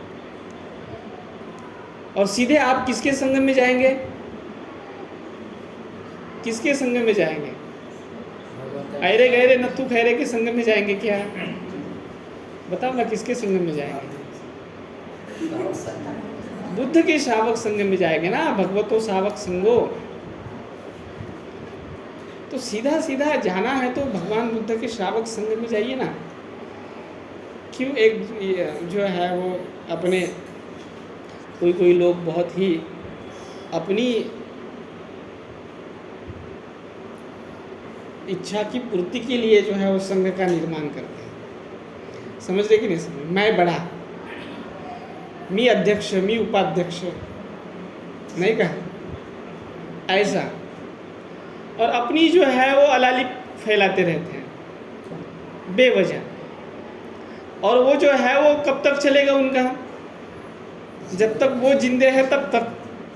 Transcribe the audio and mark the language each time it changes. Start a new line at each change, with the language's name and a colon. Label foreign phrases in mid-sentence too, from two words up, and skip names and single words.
Hindi: और सीधे आप किसके संग में जाएंगे? किसके संग में जाएंगे? अरे गहरे नत्थु खैरे के संग में जाएंगे क्या? बताओ ना, किसके संग में जाएंगे? बुद्ध के श्रावक संग में जाएंगे ना,
Pali: भगवतो शावक संगो।
Hindi: तो सीधा सीधा जाना है तो भगवान बुद्ध के श्रावक संग में जाइए ना। क्यों एक जो है वो अपने कोई लोग बहुत ही अपनी इच्छा की पूर्ति के लिए जो है वो संघ का निर्माण करते हैं। समझ रहे कि नहीं समझ? मैं बड़ा,
Marathi: मी अध्यक्ष, मी उपाध्यक्ष,
Hindi: नहीं कहा ऐसा। और अपनी जो है वो अलाली फैलाते रहते हैं बेवजह। और वो जो है वो कब तक चलेगा उनका? जब तक वो जिंदे है तब तक।